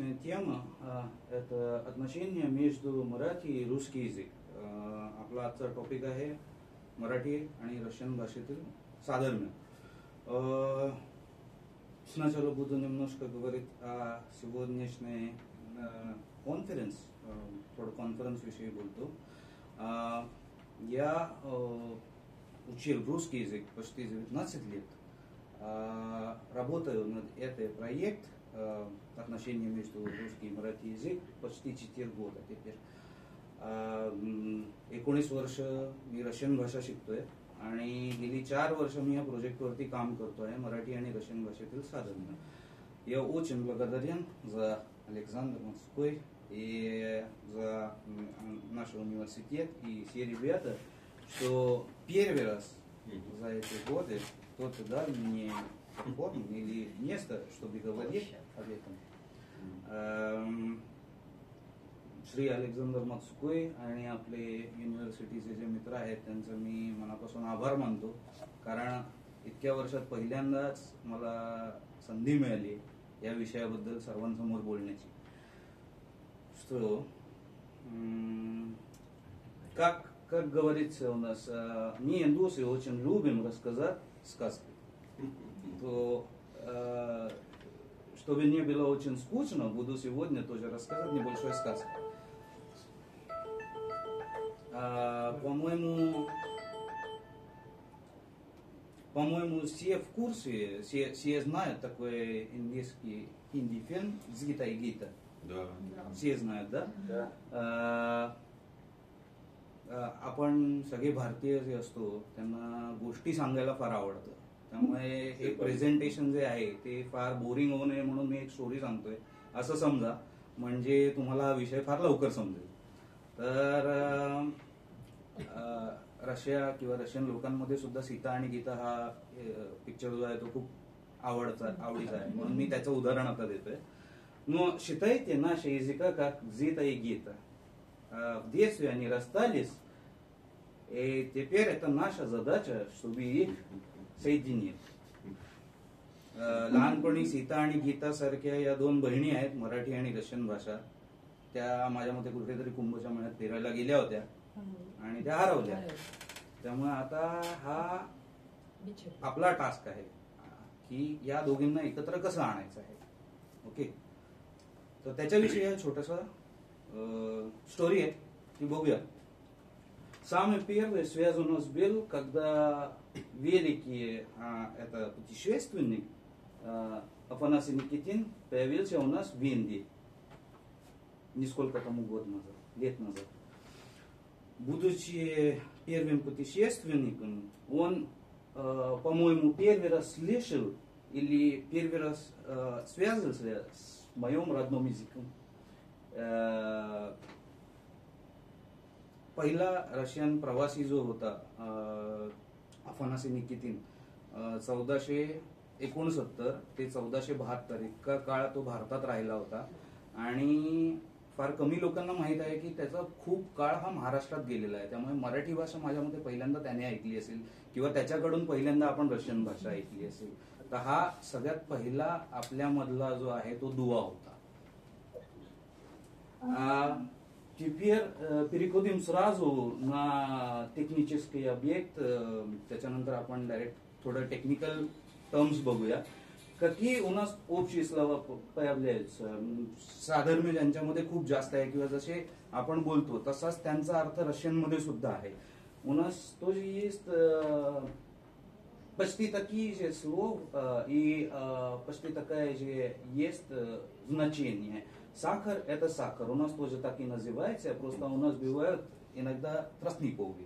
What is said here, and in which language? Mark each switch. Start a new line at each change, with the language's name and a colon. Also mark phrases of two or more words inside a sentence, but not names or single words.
Russian: тема это отношения между मराठी и русский языक.
Marathi: आपला आजचा टॉपिक आहे मराठी आणि रशियन भाषेतील साधर्म्य.
Russian: Сначала буду немножко говорить о сегодняшней конференс, про конференц вещей буду. Я учил русский язык почти 19 лет. Работаю над этим проект отношения между русским и मराठी язык почти 4 года теперь.
Marathi: 19 वर्ष मी रशियन भाषा शिकतोय आणि गेली 4 वर्ष मी या प्रोजेक्टवरती काम करतोय मराठी आणि रशियन भाषेतील साधर्म्य.
Russian: Я очень благодарен за Александра Мацкой и за наш университет и все ребята, что первый раз за эти годы кто-то дал мне платформу или место, чтобы говорить об этом.
Marathi: श्री अलेक्झांडर मत्सुकोय आणि आपले युनिव्हर्सिटीचे जे मित्र आहेत त्यांचं मी मनापासून आभार मानतो, कारण इतक्या वर्षात पहिल्यांदाच मला संधी मिळाली या विषयाबद्दल सर्वांसमोर बोलण्याची.
Russian: Как говорится у нас, не индусы очень любим рассказать сказки. То, чтобы не было очень скучно, буду сегодня тоже рассказывать небольшой сказку. По-моему, все в курсе, все знают такой индийский фильм «Зита и Гита». Да. Все знают, да? Да.
Marathi: आपण सगळे भारतीय जे असतो त्यांना गोष्टी सांगायला फार आवडतं. त्यामुळे हे प्रेझेंटेशन जे आहे ते फार बोरिंग होऊ नये म्हणून मी एक स्टोरी सांगतोय असं समजा, म्हणजे तुम्हाला हा विषय फार लवकर समजेल. तर रशिया किंवा रशियन लोकांमध्ये सुद्धा सीता आणि गीता हा पिक्चर जो आहे तो खूप आवडीचा आहे, म्हणून मी त्याचं उदाहरण आता देतोय.
Russian: Но считайте наши языка как Зита и Гита. В детстве они расстались, и теперь это наша задача, чтобы их соединить.
Marathi: लहानपणी सीता आणि गीता सारख्या या 2 बहिणी आहेत, मराठी आणि रशियन भाषा. त्या माझ्या मते कुठेतरी कुंभच्या महिन्यात फिरायला गेल्या होत्या आणि त्या हरवल्या. त्यामुळे आता हा आपला टास्क आहे की या दोघींना एकत्र कसं आणायचं आहे. ओके, तर त्याच्याविषयी छोटासा स्टोरी है, и богу.
Russian: Самый первый связан у нас был, когда великий это путешественник Афанасий Никитин появился у нас в Индии несколько тому лет назад. Будучи первым путешественником, он, по-моему, первый раз слышал или первый раз связывался с моим родным языком.
Marathi: पहिला रशियन प्रवासी जो होता अफानासी निकितीन 1469 ते 1472 इतका काळ तो भारतात राहिला होता. आणि फार कमी लोकांना माहित आहे की त्याचा खूप काळ हा महाराष्ट्रात गेलेला आहे. त्यामुळे मराठी भाषा माझ्या मते पहिल्यांदा त्याने ऐकली असेल किंवा त्याच्याकडून पहिल्यांदा आपण रशियन भाषा ऐकली असेल. तर हा सगळ्यात पहिला आपल्यामधला जो आहे तो दुवा होता.
Russian: Теперь переходим сразу на технический объект.
Marathi: त्याच्यानंतर आपण डायरेक्ट थोडं
English: technical terms
Marathi: बघूया.
Russian: Какие у нас общие слова появляются?
Marathi: साधर्म्य ज्यांच्यामध्ये खूप जास्त आहे किंवा जसे आपण बोलतो तसाच त्यांचा अर्थ रशियन मध्ये सुद्धा आहे.
Russian: У нас тоже есть почти такие же слова и почти такая же есть значение. Сахар – это сахар. У нас тоже так и называется, просто у нас бывают иногда тростниковые.